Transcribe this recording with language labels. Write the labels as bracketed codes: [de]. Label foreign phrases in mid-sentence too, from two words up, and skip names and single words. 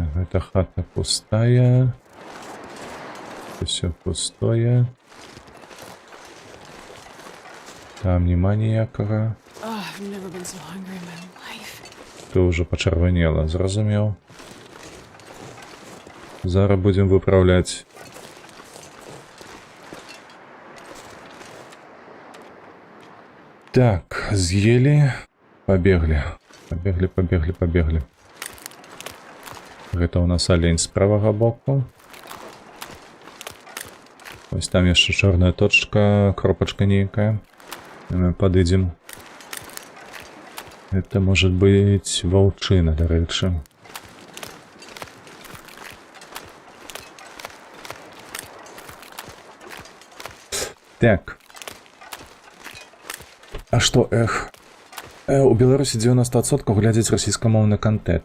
[ru] Эта хата пустая. Все пустое. [be] Там нема ніякага. [en] Oh, I've never been so hungry in my life. [be] Ты уже почервонела, зразумел. Зараз будем выправлять. [ru] Так, съели. Побегли. Побегли. [be] Гэта у нас олень з правага боку. Ось там яшчэ чорная точка, кропачка нейкая. Мы подыдзем. [ru] Это может быть ваўчына, дарэчы. Так. [be] А што, у Беларусі 90% глядзяць расійскамоўны контент.